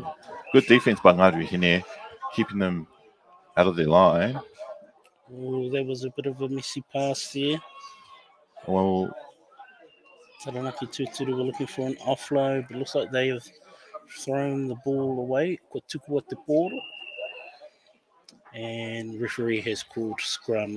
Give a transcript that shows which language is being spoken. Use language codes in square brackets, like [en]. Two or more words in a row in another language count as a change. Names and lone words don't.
[en] Good defense by Ngā Ruahine, keeping them out of their line. Oh, there was a bit of a messy pass there. Well, Taranaki Tūturu were looking for an offload, but looks like they have thrown the ball away. [mi] Ko tuku te pōro. [en] And referee has called scrum.